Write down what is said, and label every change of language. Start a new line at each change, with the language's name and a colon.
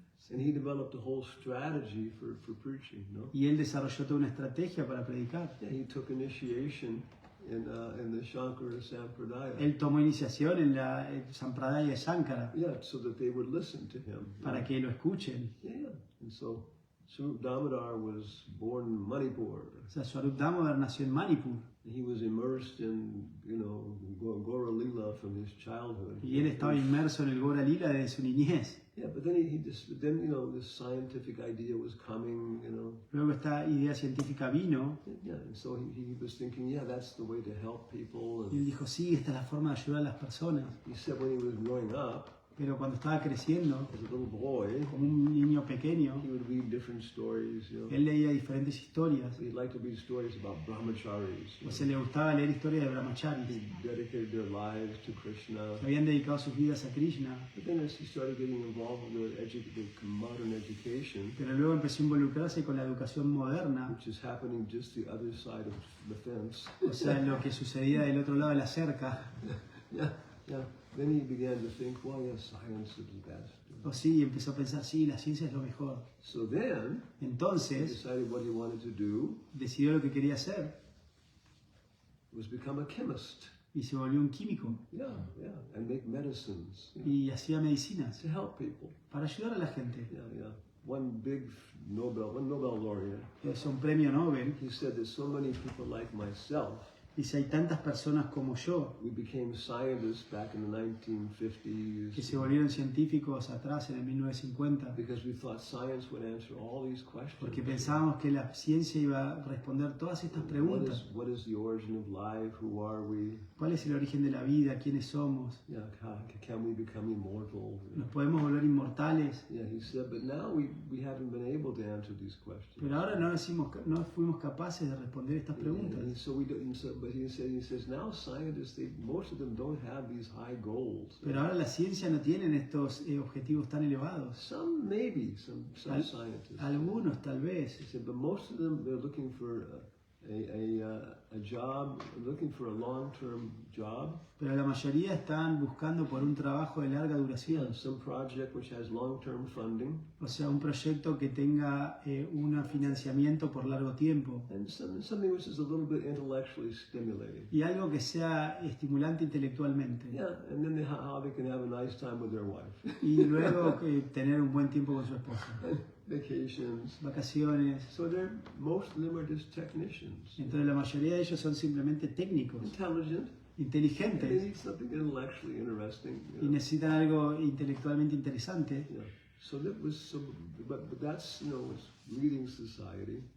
English: And he developed a whole strategy for preaching, no?
Spanish: y él desarrolló toda una estrategia para predicar.
English: Yeah, he took initiation in the Shankara Sampradaya.
Spanish: Él tomó iniciación en la Sampradaya Shankara
English: Yeah, so that they would listen to him.
Spanish: para que lo escuchen.
English: Yeah, and so Swarup Damodar was born in Manipur.
Spanish: O sea, Swarup Damodar nació en Manipur
English: He was immersed in, Gora Lila from his childhood.
Spanish: y él estaba inmerso en el Gora Lila desde su niñez.
English: Yeah, but then this scientific idea was coming,
Spanish: Luego esta idea científica vino
English: Yeah, and so he was thinking, yeah, that's the way to help people.
Spanish: y él
English: And
Spanish: dijo, sí, esta es la forma de ayudar a las personas.
English: he said when he was growing up,
Spanish: Pero cuando estaba creciendo,
English: as a little boy,
Spanish: como un niño pequeño,
English: he would read different stories.
Spanish: él leía diferentes historias.
English: He'd like to read stories about brahmacharis.
Spanish: O se le gustaba leer historias de brahmacharis,
English: Who dedicated their lives to Krishna.
Spanish: que habían dedicado sus vidas a Krishna.
English: But then as he started getting involved with the modern education,
Spanish: Pero luego empezó a involucrarse con la educación moderna,
English: which is happening just the other side of the fence.
Spanish: o sea, lo que sucedía del otro lado de la cerca.
English: Yeah, yeah. Then he began to think, well, yes, science is the best.
Spanish: O sí, empezó a pensar, sí, la ciencia es lo mejor.
English: So then he
Spanish: Entonces,
English: decided what he wanted to do
Spanish: decidió lo que quería hacer
English: was become a chemist.
Spanish: y se volvió un químico
English: Yeah, yeah, and make medicines
Spanish: y hacía medicinas
English: to help people.
Spanish: para ayudar a la gente.
English: Yeah, yeah. One Nobel laureate,
Spanish: Es un premio Nobel.
English: he said that so many people like myself,
Spanish: Dice, hay tantas personas como yo
English: we became scientists back in the
Spanish: que se
English: 1950s
Spanish: volvieron científicos atrás en el 1950
English: because we thought science would answer all these questions.
Spanish: porque pensábamos que la ciencia iba a responder todas estas preguntas.
English: What is the origin of life? Who are we?
Spanish: ¿Cuál es el origen de la vida? ¿Quiénes somos?
English: Yeah, can we become immortal?
Spanish: ¿Nos podemos volver inmortales?
English: Yeah, he said, but now we haven't been able to answer these questions.
Spanish: Pero ahora no fuimos capaces de responder estas preguntas.
English: And so we don't, but he says now scientists, most of them don't have these high goals.
Spanish: Pero ahora la ciencia no tienen estos objetivos tan elevados.
English: Some maybe, some scientists.
Spanish: Algunos tal vez.
English: He said, but most of them, they're looking for a job, looking for a long-term job.
Spanish: Pero la mayoría están buscando por un trabajo de larga duración.
English: Some project which has long-term funding.
Spanish: O sea, un proyecto que tenga un financiamiento por largo tiempo.
English: And something which is a little bit intellectually stimulating.
Spanish: Y algo que sea estimulante intelectualmente.
English: Yeah, and then how they can have a nice time with their wife.
Spanish: Y luego tener un buen tiempo con su esposa.
English: Vacations.
Spanish: Vacaciones.
English: So most of them are just technicians.
Spanish: Entonces la mayoría de ellos son simplemente técnicos,
English: Intelligent. They
Spanish: inteligentes
English: need something intellectually interesting.
Spanish: y necesitan algo intelectualmente interesante.
English: Yeah. So that was but that's it's reading society.